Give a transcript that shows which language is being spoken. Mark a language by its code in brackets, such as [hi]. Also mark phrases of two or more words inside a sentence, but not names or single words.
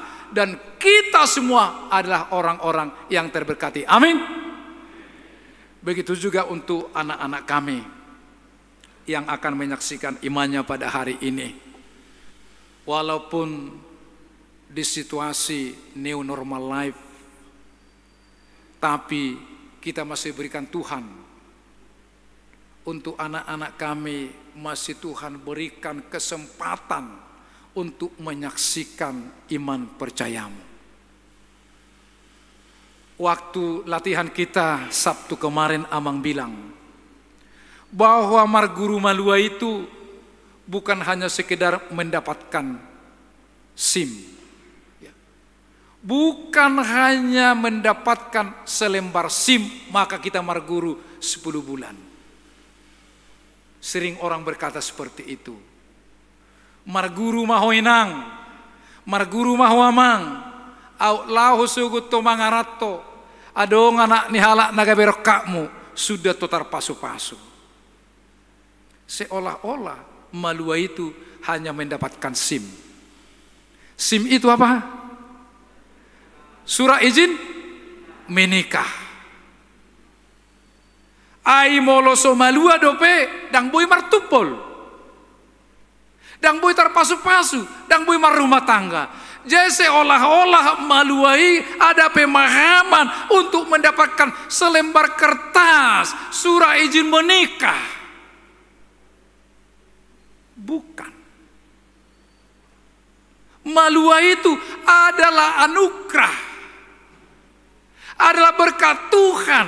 [id] Dan kita semua adalah orang-orang yang terberkati. Amin. Begitu juga untuk anak-anak kami yang akan menyaksikan imannya pada hari ini. Walaupun di situasi [en] new normal life, [id] tapi kita masih berikan Tuhan untuk anak-anak kami masih Tuhan berikan kesempatan untuk menyaksikan iman percayamu. Waktu latihan kita Sabtu kemarin Amang bilang bahwa Marguru Malua itu bukan hanya sekedar mendapatkan SIM, bukan hanya mendapatkan selembar SIM maka kita Marguru 10 bulan. Sering orang berkata seperti itu. [bbc] Marguru mahoinang, Marguru mahoamang, au lahu sugut to mangarato, adong anak nihala naga berokakmu sudah totar pasu-pasu. [id] Seolah-olah Malua itu hanya mendapatkan SIM. SIM itu apa? Surat izin menikah. [bbc] Ai moloso Malua dope dang boy martupol, dang boy terpasu-pasu, dang boy marumah tangga. [id] Jadi seolah-olah Maluai ada pemahaman untuk mendapatkan selembar kertas surat izin menikah. Bukan. Maluai itu adalah anugerah, adalah berkat Tuhan.